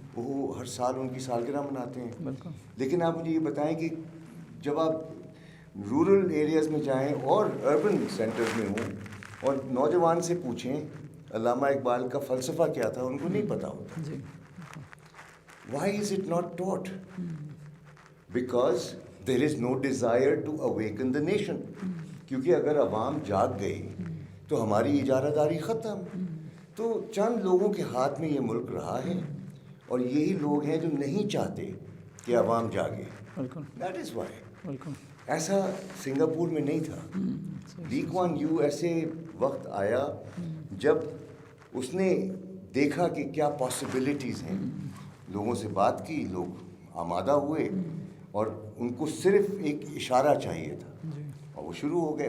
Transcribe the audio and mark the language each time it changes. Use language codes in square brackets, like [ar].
[ur] وہ ہر سال ان کی سالگرہ مناتے ہیں. بالکل. لیکن آپ مجھے یہ بتائیں کہ جب آپ رورل ایریاز میں جائیں اور اربن سینٹرز میں ہوں اور نوجوان سے پوچھیں علامہ اقبال کا فلسفہ کیا تھا, ان کو نہیں پتہ ہوتا. جی. [en] Why is it not taught? Because there is no desire to awaken the nation. [ur] کیونکہ اگر عوام جاگ گئی تو ہماری اجارہ داری ختم. تو چند لوگوں کے ہاتھ میں یہ ملک رہا ہے, اور یہی لوگ ہیں جو نہیں چاہتے کہ عوام جاگے. بالکل. [en] That is why. [ur] بالکل. ایسا سنگاپور میں نہیں تھا. لی کوان یو ایسے وقت آیا جب اس نے دیکھا کہ کیا پاسبلٹیز ہیں, لوگوں سے بات کی, لوگ آمادہ ہوئے, اور ان کو صرف ایک اشارہ چاہیے تھا, اور وہ شروع ہو گئے.